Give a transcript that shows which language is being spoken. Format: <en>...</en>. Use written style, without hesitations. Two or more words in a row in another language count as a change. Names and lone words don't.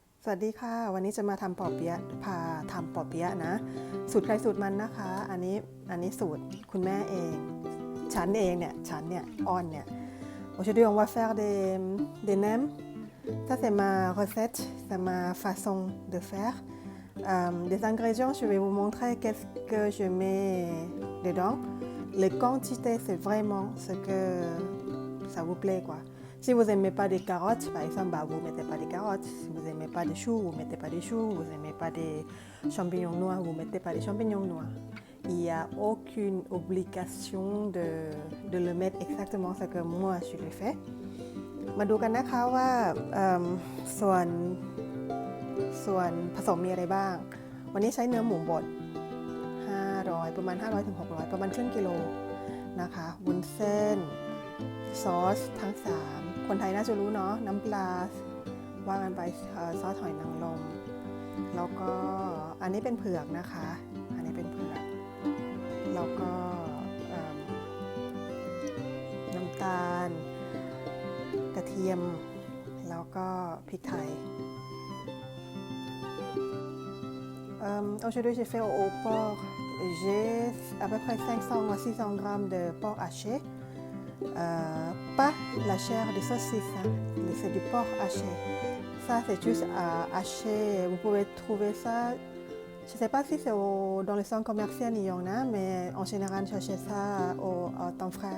<th>สวัสดีค่ะวันนี้จะมาทำปอเปี๊ยะพาทำปอเปี๊ยะนะสูตรใครสูตรมันนะคะอันนี้สูตรคุณแม่เองฉันเนี่ยอ้อนเนี่ย</th> <fr>Aujourd'hui on va faire des nems. Ça c'est ma recette, c'est ma façon de faire. Des ingrédients, je vais vous montrer qu'est-ce que je mets dedans. Les quantités, c'est vraiment ce que ça vous plaît quoi. Si vous n'aimez pas des carottes, par exemple, vous ne mettez pas des carottes. Si vous n'aimez pas des choux, vous ne mettez pas des choux. Vous n'aimez pas des champignons noirs, vous ne mettez pas des champignons noirs. Il n'y a aucune obligation de le mettre exactement ce que moi je le fais.</fr> <th>มาดูกันนะคะว่าส่วนผสมมีอะไรบ้างวันนี้ใช้เนื้อหมูบด500ประมาณ500ถึง600ประมาณครึ่งกิโลนะคะวุ้นเส้นซอสทั้ง3คนไทยน่าจะรู้เนาะน้ำปลาว่ากันไปซอสหอยนางรมแล้วก็อันนี้เป็นเผือกนะคะอันนี้เป็นเผือกแล้วก็ น้ำตาลกระเทียมแล้วก็พริกไทย</th> <fr>Aujourd'hui j'ai fait au porc, j'ai à peu près 500 à 600 grammes de porc haché, pas la chair de saucisse, hein, c'est du porc haché. Ça c'est juste haché, vous pouvez trouver ça, je ne sais pas si c'est dans les centres commerciaux il y en a, mais en général j'achète ça au temps frère.</fr>